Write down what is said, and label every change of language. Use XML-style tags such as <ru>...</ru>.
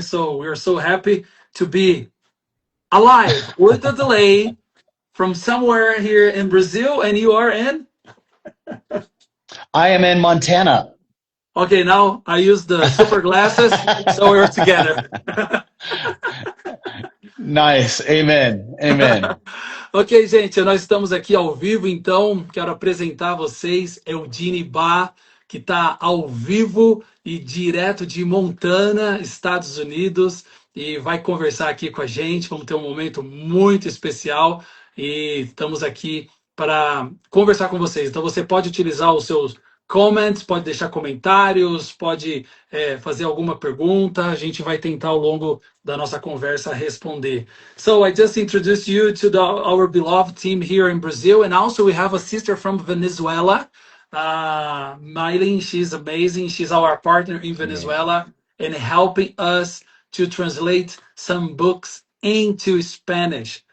<en>So, we're so happy to be alive with a delay from somewhere here in Brazil, and you are in? I am in Montana. Okay, now I use the super glasses, so we're together. Nice. Amen. Amen.</en> <pt>Ok, gente, nós estamos aqui ao vivo, então quero apresentar a vocês Eudine Bá, que está ao vivo e direto de Montana, Estados Unidos, e vai conversar aqui com a gente. Vamos ter um momento muito especial e estamos aqui para conversar com vocês. Então você pode utilizar os seus comments, pode deixar comentários, pode fazer alguma pergunta, a gente vai tentar ao longo da nossa conversa responder.</pt> <en>So I just introduced you to our beloved team here in Brazil, and also we have a sister from Venezuela, Mylene. She's amazing. She's our partner in Yeah. Venezuela and helping us to translate some books into Spanish.</en>